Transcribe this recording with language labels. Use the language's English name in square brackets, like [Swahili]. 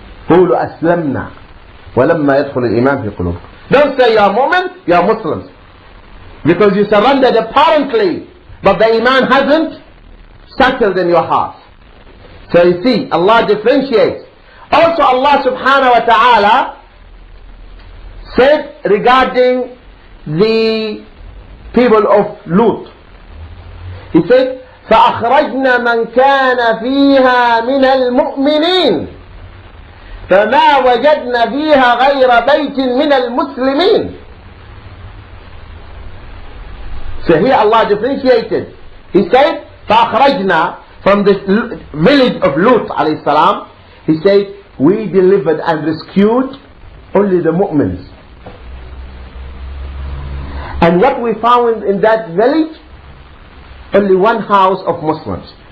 [Arabic] قولوا أسلمنا ولما يدخل الإيمان في قلوبكم. [English] Don't say you are mu'min, you are Muslims. Because you surrendered apparently, but the Iman hasn't settled in your heart. So you see, Allah differentiates. Also Allah subhanahu wa ta'ala said regarding the people of Lut. He said, [Arabic] فأخرجنا من كان فيها من المؤمنين فما وجدنا فيها غير بيت من المسلمين. [English] So here Allah differentiated. He said, فأخرجنا, from the village of Lut alayhi salam, he said, we delivered and rescued only the mu'mins. And what we found in that village, only one house of Muslims.